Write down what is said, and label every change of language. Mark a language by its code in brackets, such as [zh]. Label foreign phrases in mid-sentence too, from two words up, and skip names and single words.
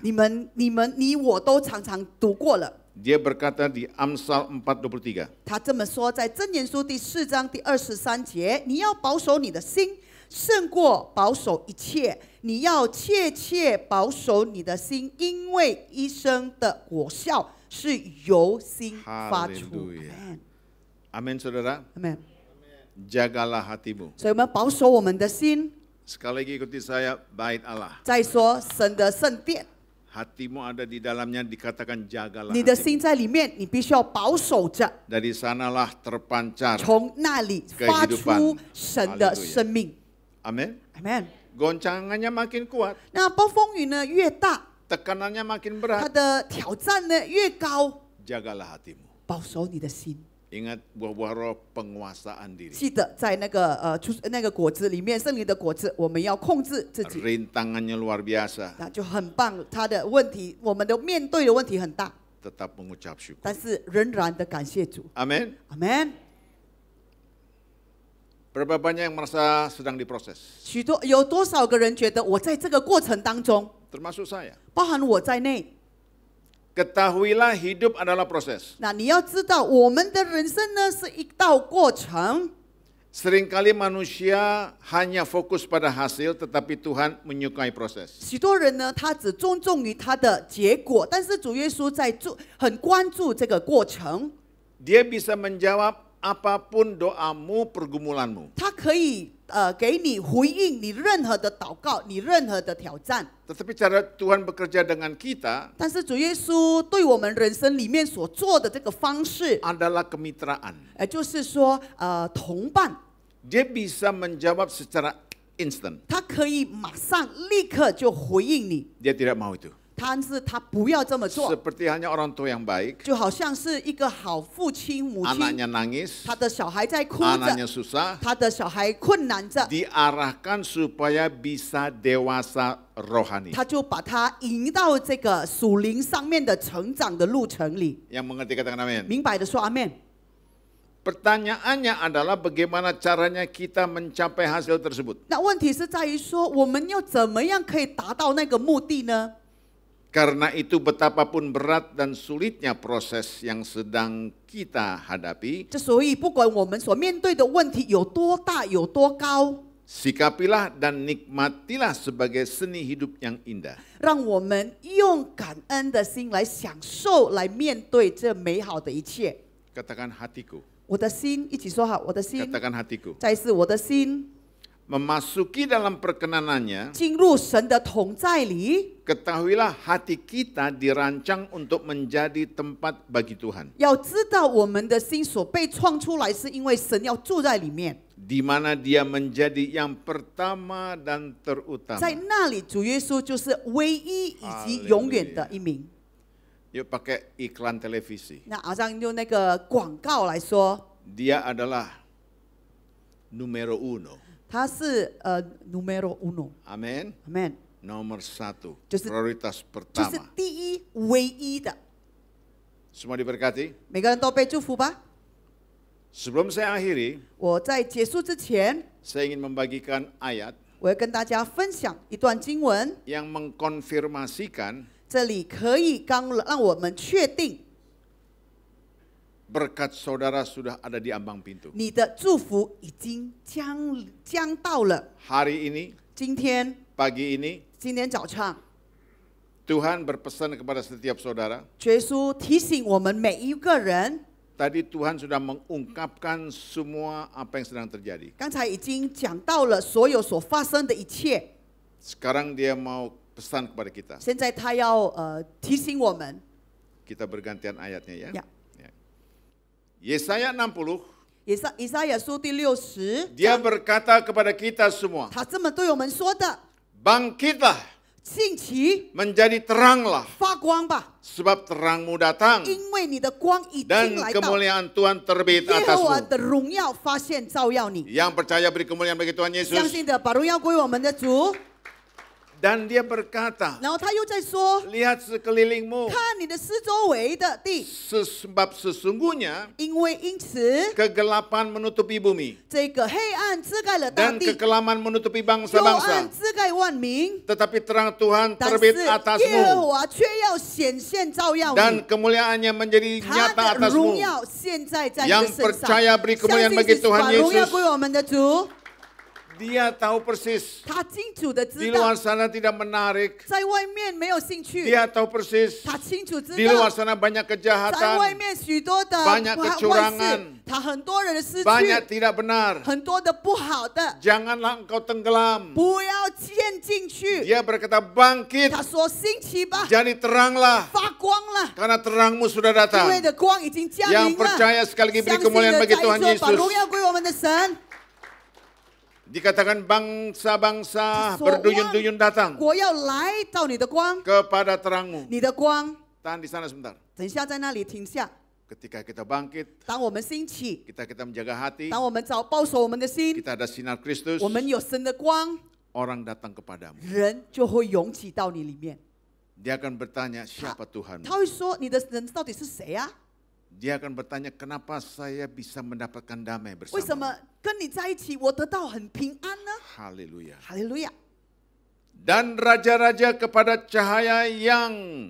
[zh] 你我都常常读过了。 [id] Dia berkata di Amsal 4:23. [zh] 他这么说，在箴言书第4章第23节，你要保守你的心，胜过保守一切。你要切切保守你的心，因为一生的果效是由心发出。 [id] Haleluya. Amin saudara. Amen. Jagalah hatimu. [zh] 所以我们保守我们的心。 [id] Sekali lagi ikuti saya, bait Allah. [zh] 再说神的圣殿， [id] Hatimu ada di dalamnya, dikatakan jagalah [zh] 你的 [id] hatimu. [zh] 心在里面，你必须要保守着， [id] Dari sanalah terpancar. [zh] 从那里发出神的生命。 [id] Amin. [zh] Amen。 [id] goncangannya makin kuat, [zh] 那暴风雨呢越大， [id] tekanannya makin [zh] 它 [id] berat. [zh] 的挑战呢越高， [id] Jagalah hatimu. [zh] 保守你的心。 [id] Ingat buah-buah roh penguasaan diri. [zh] 记得在那个果子里面，圣灵的果子，我们要控制自己， [id] Rintangannya luar biasa. [zh] 那就很棒。他的问题，我们的面对的问题很大， [id] Tetap mengucap syukur. [zh] 但是仍然的感谢主。 [id] Amin. [zh] 阿门。 [id] Berapa banyak yang merasa sedang diproses? [zh] 有多少个人觉得我在这个过程当中， [id] Termasuk saya. [zh] 包含我在内？ [id] Ketahuilah hidup adalah proses. [zh] 那你要知道，我们的人生呢是一道过程。 [id] Seringkali manusia hanya fokus pada hasil, tetapi Tuhan menyukai proses. [zh] 许多人呢，他只注重于他的结果，但是主耶稣很关注这个过程。 [id] Dia bisa menjawab apapun doamu, pergumulanmu. [zh] 他可以给你回应你任何的祷告，你任何的挑战。 [id] Tetapi cara Tuhan bekerja dengan kita [zh] 但是主耶稣对我们人生里面所做的这个方式， [id] adalah kemitraan. [zh] 就是说同伴， [id] Dia bisa menjawab secara instan. [zh] 他可以马上立刻就回应你， [id] Dia tidak mau itu. [zh] 但是他不要这么做， [id] Seperti halnya orang tua yang baik, [zh] 就好像是一个好父亲母亲， [id] anaknya nangis, [zh] 他的小孩在哭 [id] anaknya [zh] 着， [id] susah, [zh] 他的小孩困难着， [id] diarahkan supaya bisa dewasa rohani. [zh] 他就把他引到这个属灵上面的成长的路程里。 [id] Yang mengerti katakan amin. [zh] 明白的说阿门。 [id] Pertanyaannya adalah bagaimana caranya kita mencapai hasil tersebut. [zh] 那问题是在于说，我们要怎么样可以达到那个目的呢？ [id] Karena itu betapapun berat dan sulitnya proses yang sedang kita hadapi, [zh] 这所以不管我们所面对的问题有多大有多高， [id] sikapilah dan nikmatilah sebagai seni hidup yang indah. [zh] 让我们用感恩的心来享受，来面对这美好的一切。 [id] Katakan hatiku. [zh] 我的心，一起说好，我的心。 [id] Katakan hatiku. [zh] 再一次，我的心 [id] Memasuki dalam perkenanannya, [zh] 进入神的同在里， [id] ketahuilah hati kita dirancang untuk menjadi tempat bagi Tuhan. [zh] 要知道我们的心所被创出来，是因为神要住在里面。 [id] Di mana dia menjadi yang pertama dan terutama. [zh] 在那里，主耶稣就是唯一以及永远的一名。 [id] Yuk pakai iklan televisi. [zh] 那好像用那个广告来说， [id] Dia adalah [es] numero uno. [zh] 他是 [es] numero uno， [id] Amin. [zh] amen， [id] Nomor satu. [zh] 就是 [id] Prioritas [zh] 就是 [id] pertama. [zh] 第一唯一的。 [id] Semua diberkati. [zh] 每个人都被祝福吧。 [id] Sebelum saya akhiri, [zh] 我在结束之前， [id] saya ingin membagikan ayat [zh] 我要跟大家分享一段经文， [id] yang mengkonfirmasikan [zh] 这里可以让我们确定 [id] berkat saudara sudah ada di ambang pintu. [zh] 你的祝福已经将到了。 [id] Hari ini, [zh] 今天 [id] pagi ini, [zh] 今天早上， [id] Tuhan berpesan kepada setiap saudara. [zh] 耶稣提醒我们每一个人， [id] Tadi Tuhan sudah mengungkapkan semua apa yang sedang terjadi. [zh] 刚才已经讲到了所有所发生的一切。 [id] Sekarang dia mau pesan kepada kita. [zh] 现在他要提醒我们， [id] Kita bergantian ayatnya ya. Ya. Yesaya 60, [zh] 以赛亚书第60 [id] dia [zh] 章， [id] berkata kepada kita semua, [zh] 他这么对我们说的： [id] bangkitlah, [zh] 兴起， [id] menjadi teranglah, [zh] 发光吧， [id] sebab terangmu datang [zh] 因为你的光已经 [id] dan [zh] 来到， [id] kemuliaan Tuhan terbit [zh] 耶和华 [id] atasmu. [zh] 的荣耀发现照耀你。 [id] Yang percaya beri kemuliaan bagi Tuhan [zh] 相 [id] Yesus. [zh] 信的把荣耀归我们的主。 [id] Dan dia berkata, [zh] 然后他又在说： [id] lihat sekelilingmu, [zh] 看你的四周围的地， [id] sebab sesungguhnya [zh] 因为因此 [id] kegelapan menutupi bumi [zh] 这个黑暗遮盖了大 [id] dan [zh] 地， [id] kekelaman menutupi [zh] 幽 [id] bangsa-bangsa. [zh] 暗遮盖万民。 [id] Tetapi terang Tuhan [zh] 但是 [id] terbit [zh] 耶和 [id] atasmu [zh] 华却要显现照耀 [id] dan [zh] 你， [id] kemuliaannya menjadi [zh] 他 [id] nyata [zh] 的荣 [id] atasmu. [zh] 耀现在在你的 [id] Yang [zh] 身上。 [id] percaya beri [zh] 相 [id] kemuliaan [zh] 信 [id] bagi [zh] 是 [id] Tuhan [zh] 把荣耀 [id] Yesus. [zh] 归我们的主， [id] Dia tahu persis [zh] 他清楚的 [id] di [zh] 知道 [id] luar sana tidak menarik. [zh] 在外面没有兴趣， [id] Dia tahu persis [zh] 他清楚知 [id] di luar [zh] 道 [id] sana banyak [zh] 在外 [id] kejahatan, [zh] 面许多的 [id] banyak [zh] 坏 [id] kecurangan [zh] 事，他很多人的失 [id] banyak [zh] 去， [id] tidak benar. [zh] 很多的不好的， [id] Janganlah engkau tenggelam. [zh] 不要陷进去。 [id] Dia berkata bangkit, [zh] 他说：“兴起吧， [id] jadi teranglah [zh] 发光了， [id] karena terangmu sudah [zh] 因 [id] datang. [zh] 为的光已经降 [id] Yang [zh] 临了。” [id] percaya sekali lagi beri [zh] 相信 [id] kemuliaan [zh] 的 [id] bagi [zh] 在 [id] Tuhan [zh] 座，把荣 [id] Yesus. [zh] 耀归我们的神。 [id] Dikatakan bangsa-bangsa [zh] 他说 [id] berduyun-duyun datang [zh] 国要来到你的光， [id] kepada terangmu. [zh] 你的光。 [id] Tahan di sana sebentar. [zh] 等一下在那里停下。 [id] Ketika kita bangkit, [zh] 当我们兴起， [id] kita menjaga hati, [zh] 当我们保守我们的心， [id] kita ada sinar Kristus, [zh] 我们有神的光， [id] orang datang kepadamu. [zh] 人就会涌起到你里面。 [id] Dia akan bertanya, siapa Tuhan? [zh] 他会说：“你的神到底是谁啊？ [id] Dia akan bertanya, kenapa saya bisa mendapatkan damai [zh] 为什 [id] bersama? [zh] 么跟你在一起，我得到很平安呢？” [id] Haleluya. [zh] 哈利路亚！ [id] Dan raja-raja kepada cahaya yang